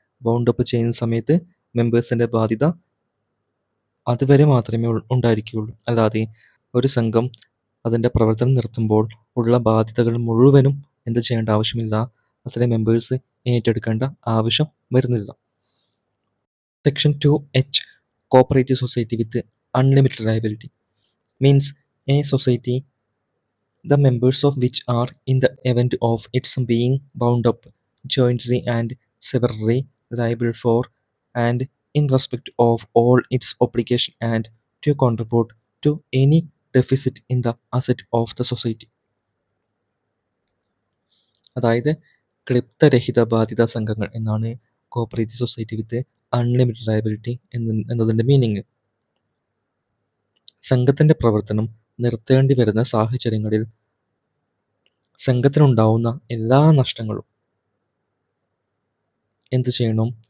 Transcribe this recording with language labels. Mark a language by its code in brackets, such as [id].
[ml] Wound up ചെയ്യുന്ന സമയത്ത് മെമ്പേഴ്സിൻ്റെ ബാധ്യത അതുവരെ മാത്രമേ ഉണ്ടായിരിക്കുകയുള്ളൂ. അല്ലാതെ ഒരു സംഘം അതിൻ്റെ പ്രവർത്തനം നിർത്തുമ്പോൾ ഉള്ള ബാധ്യതകൾ മുഴുവനും എന്ത് ചെയ്യേണ്ട ആവശ്യമില്ല, അത്രയും മെമ്പേഴ്സ് ഏറ്റെടുക്കേണ്ട ആവശ്യം വരുന്നില്ല. [en] Section 2H cooperative society with unlimited liability means a society the members of which are, in the event of its being bound up, jointly and severally liable for and in respect of all its obligation and to contribute to any deficit in the asset of the society. [ml] അതായത് ക്ലിപ്തരഹിത ബാധ്യതാ സംഘങ്ങൾ എന്നാണ് cooperative society വിത്ത് unlimited liability എന്നതിൻ്റെ meaning. സംഘത്തിൻ്റെ പ്രവർത്തനം നിർത്തേണ്ടി വരുന്ന സാഹചര്യങ്ങളിൽ സംഘത്തിനുണ്ടാവുന്ന എല്ലാ നഷ്ടങ്ങളും എന്ത് ചെയ്യണം?